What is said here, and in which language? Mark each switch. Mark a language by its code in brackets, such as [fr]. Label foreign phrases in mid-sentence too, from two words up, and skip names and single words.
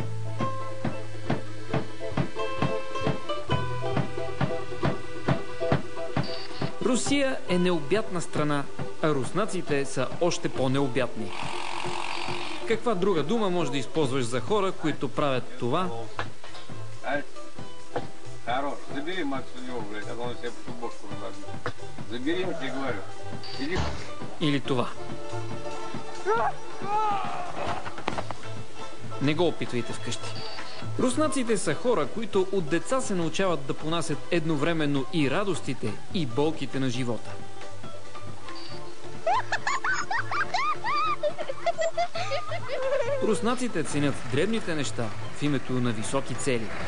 [bg] Русия е необятна страна, а руснаците са още по-необятни. Каква друга дума може да използваш за хора, които правят това? [ru] Хорош, забери Макс у него, блядь, а то он себе футболку разобьет. Забери, я тебе говорю. Иди. [bg] Или това. Не го опитвайте вкъщи. Руснаците са хора, които от деца се научават да понасят едновременно и радостите, и болките на живота. Руснаците ценят дребните неща в името на високи цели.